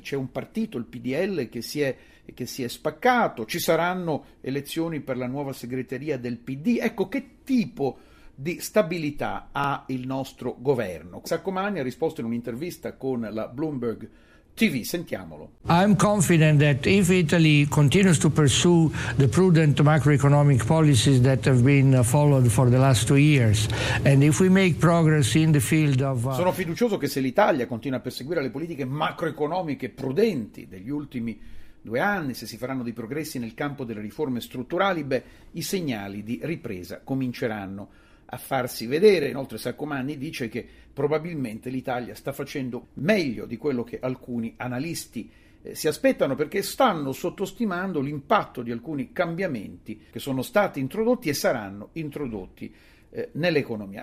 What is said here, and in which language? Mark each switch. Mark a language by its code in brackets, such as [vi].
[it] C'è un partito, il PDL, che si è spaccato, ci saranno elezioni per la nuova segreteria del PD. Ecco, che tipo di stabilità ha il nostro governo? Saccomanni ha risposto in un'intervista con la Bloomberg TV, sentiamolo. [en] I'm confident that if Italy continues to pursue the prudent macroeconomic policies that have been followed for the last two years, and if we make progress in the field of [it] Sono fiducioso che se l'Italia continua a perseguire le politiche macroeconomiche prudenti degli ultimi due anni, se si faranno dei progressi nel campo delle riforme strutturali, beh, i segnali di ripresa cominceranno a farsi vedere. Inoltre Saccomanni dice che probabilmente l'Italia sta facendo meglio di quello che alcuni analisti si aspettano, perché stanno sottostimando l'impatto di alcuni cambiamenti che sono stati introdotti e saranno introdotti nell'economia.